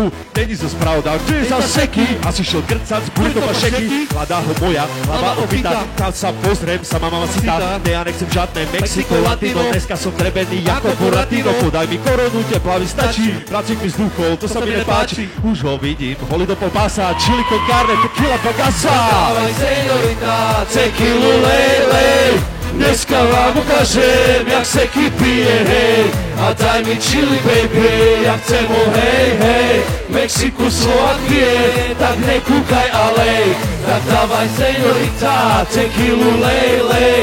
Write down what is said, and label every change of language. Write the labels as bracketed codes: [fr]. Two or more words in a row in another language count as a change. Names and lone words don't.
[cs] Není to [sk] spravda, kde je za seky? Asi šiel grcať, bude to pašeky. Hľadá ho moja, hlava opýta, tam sa pozriem, sama mama citá. Ne, ja nechcem žiadne Mexiko, Latino, dneska som trebený ako Boratino. Podaj mi koronu, tepla mi stačí, pracík mi zdúchol, to sa mi nepáči. Už ho vidím, holi do pol pása, [es] chili con carne, [sk] tequila, bagasa. Dávaj, seňorita, tequilu, lej, lej. Dneska vám ukážem, jak seky pije, hej. A daj mi chili, baby, ja chcem ho, hej, hej. Mexiku, Slovakie, tak nekúkaj, alej. Tak dávaj, seňorita, tequilu, lej, lej.